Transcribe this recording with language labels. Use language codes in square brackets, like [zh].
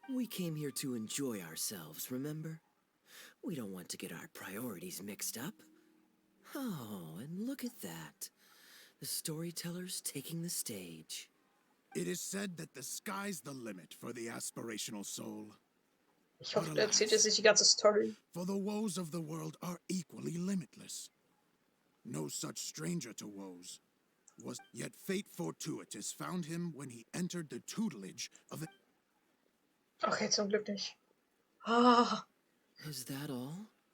[en] We came here to enjoy ourselves, remember? We don't want to get our priorities mixed up. Oh, and look at that. The storyteller's taking the stage. It is said that the sky's the limit for the aspirational soul. [de] Ich hoffe, der erzählt jetzt nicht die ganze Story. [en] For the woes of the world are equally limitless. No such stranger to woes. Was yet fate fortuitous found him when he entered the tutelage of a... [de] Okay, zum Glück nicht. Ah. [en] Is that all?